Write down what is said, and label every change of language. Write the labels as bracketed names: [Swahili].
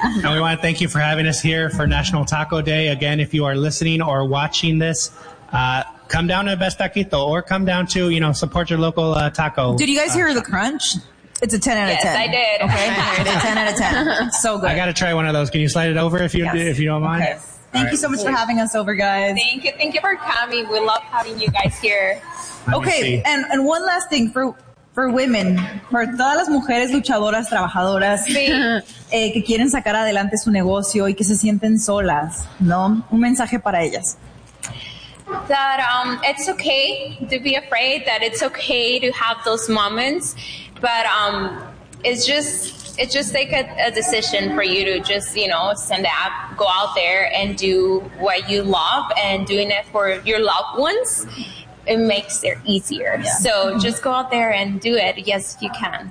[English] And we want to thank you for having us here for National Taco Day. Again, if you are listening or watching this, come down to Best Taquito, or come down to, you know, support your local taco. Did you guys hear the crunch? It's a 10 out of 10. Yes, I did. Okay, it's a 10 out of 10. So good. I got to try one of those. Can you slide it over if you don't mind? Okay. Thank you so much for having us over, guys. Thank you. Thank you for coming. We love having you guys here. And one last thing for women, for [Spanish] todas las mujeres luchadoras, trabajadoras, que quieren sacar adelante su negocio y que se sienten solas, ¿no? Un mensaje para ellas. [English] That it's okay to be afraid, that it's okay to have those moments, but it's just take a decision for you to just, you know, send out, go out there and do what you love, and doing it for your loved ones, it makes it easier. Yeah. So just go out there and do it. Yes, you can.